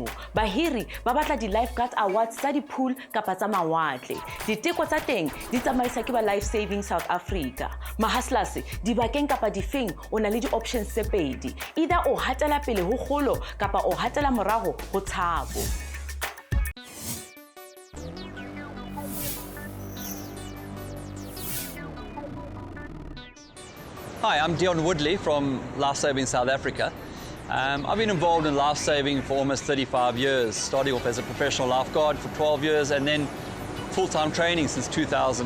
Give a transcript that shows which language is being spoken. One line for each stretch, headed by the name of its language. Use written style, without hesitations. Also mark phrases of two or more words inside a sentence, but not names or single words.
Southern Sotho: Bahiri ba batla di-
English: lifeguard awards
Southern Sotho: tsa di-pool kapa tsa mawatle. Diteko tsa teng di tsamaisa ke ba Lifesaving South Africa. Mahaslas dibakeng kapa difeng o na le di-options tse pedi. Either o hatela pele ho kgolo kapa o hatela morago ho tshabo.
English: Hi, I'm Dion Woodley from Lifesaving South Africa. I've been involved in lifesaving for almost 35 years, starting off as a professional lifeguard for 12 years and then full-time training since 2000.